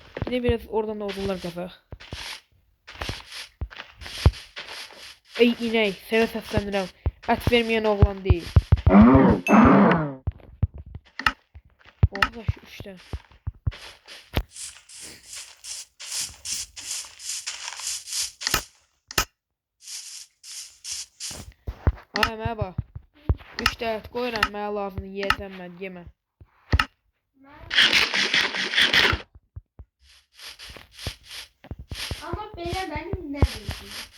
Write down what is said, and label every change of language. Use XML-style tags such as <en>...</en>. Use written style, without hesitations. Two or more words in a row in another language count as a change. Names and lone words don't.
<tr>Bir de biraz oradan da odunlar kazaq.</tr> <az>Ey inek, sənə səslənirəm. Ət verməyən oğlan deyil.</az> <tr>Orada şu 3 tane. Ay merhaba. 3 tane et koyuram,</tr> <az>mənə lazımdır, yeyəcəm mən, yemə.</az> <tr>Ama belə benim ne bileyim.</tr>